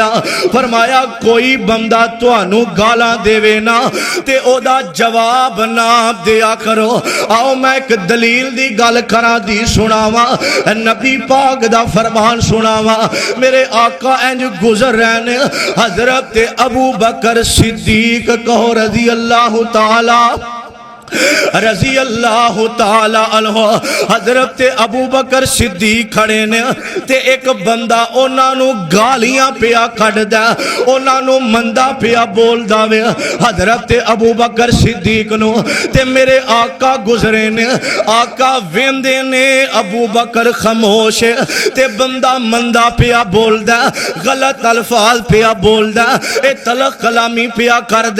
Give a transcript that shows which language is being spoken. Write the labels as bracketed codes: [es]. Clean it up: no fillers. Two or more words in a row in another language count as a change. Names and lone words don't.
[pa] فرمایا کوئی بندہ تہانوں گالاں دیوے نا تے اودا جواب نا دیا کرو. آؤ میں ایک دلیل دی گل کراں دی سناواں، نبی پاک دا فرمان سناواں. میرے آقا اِنج گزر رہے نے، حضرت ابو بکر صدیق کہو [ar] رضی اللہ تعالیٰ رضی اللہ تعالیٰ عنہ. [pa] حضرت ابو بکر صدیق کھڑے نے تے ایک بندہ اونہاں نوں گالیاں پیا کڈھدا، اونہاں نوں مندا پیا بولدا وے حضرت ابو بکر صدیق نوں. تے میرے آقا گزرے نے، آقا ویندے نے ابو بکر خاموش تے بندہ مندا پیا بولدا، غلط الفاظ پیا بولدا، اے تلخ کلامی پیا کردا.